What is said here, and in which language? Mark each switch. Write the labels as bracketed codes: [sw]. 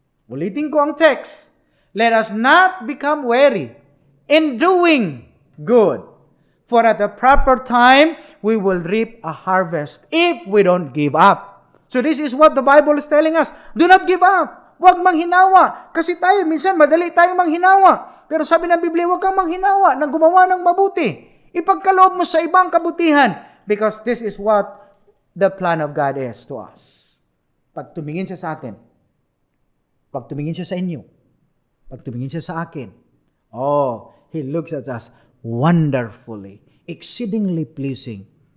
[tl] Ulitin ko ang text. [en] Let us not become weary in doing good. For at the proper time, we will reap a harvest if we don't give up. So this is what the Bible is telling us. Do not give up. [tl] Huwag manghinawa. Kasi tayo, minsan madali tayo manghinawa. Pero sabi ng Biblia, huwag kang manghinawa nang gumawa ng mabuti. Ipagkaloob mo sa ibang kabutihan. [en] Because this is what the plan of God is to us. [tl] Pag tumingin siya sa atin, pag tumingin siya sa inyo, pag tumingin siya sa akin, [en] He looks at us wonderfully, exceedingly pleasing.